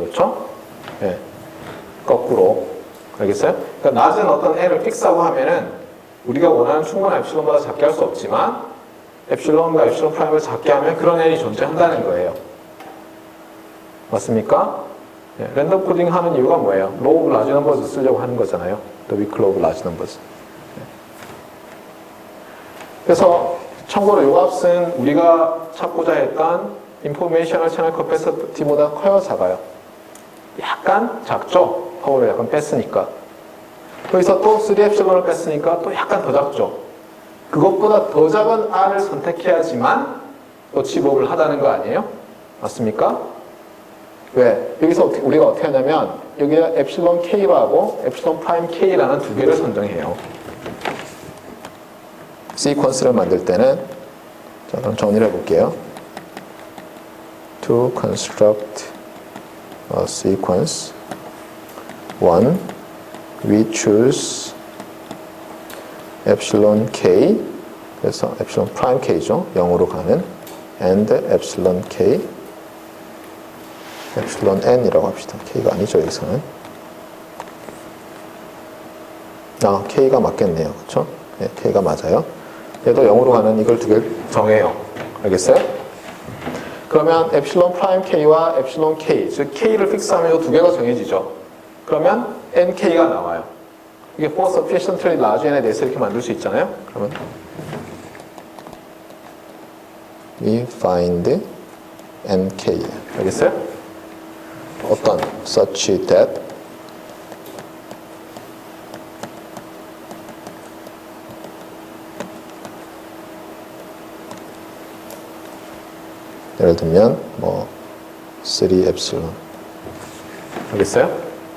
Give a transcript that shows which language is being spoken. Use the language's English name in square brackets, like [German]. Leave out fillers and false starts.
[Korean] 그렇죠? 네. 거꾸로. 알겠어요? 그러니까 낮은 어떤 n을 픽스하고 하면은 우리가 원하는 충분한 엡실론보다 작게 할 수 없지만 엡실론과 엡실론 프라임을 작게 하면 그런 n이 존재한다는 거예요. 맞습니까? 네. 랜덤 코딩 하는 이유가 뭐예요? [English] Law of large numbers [Korean] 쓰려고 하는 거잖아요. [English] The weak law of large numbers. [Korean] 네. 그래서 참고로 이 값은 우리가 찾고자 했던 인포메이셔널 채널 커패시티보다 커요, 작아요? 약간 작죠? 파워를 약간 뺐으니까. 거기서 또 3엡실론을 뺐으니까 또 약간 더 작죠? 그것보다 더 작은 R을 선택해야지만 어치버블 하다는 거 아니에요? 맞습니까? 왜? 여기서 우리가 어떻게 하냐면 여기에 엡실론 K라고 엡실론 프라임 K라는 두 개를 선정해요. 시퀀스를 만들 때는 자, 그럼 정리를 해볼게요. [English] to construct a sequence 1 we choose epsilon k [Korean] 그래서 [English] epsilon prime k죠 [Korean] 0으로 가는 [English] and epsilon k epsilon n이라고 [Korean] 합시다. k가 아니죠 여기서는 k가 맞겠네요. 그렇죠? 네, k가 맞아요. 얘도 0으로 가는 이걸 두 개 정해요. 알겠어요? 그러면 epsilon prime k와 epsilon k, 즉 k를 픽스하면 이 두 개가 정해지죠. 그러면 nk가 나와요. 이게 for sufficiently large n에 대해서 이렇게 만들 수 있잖아요. 그러면 [English] we find nk. [Korean] 알겠어요? 어떤 [English] such that [Korean] 예를 들면 뭐 3 epsilon 알겠어요?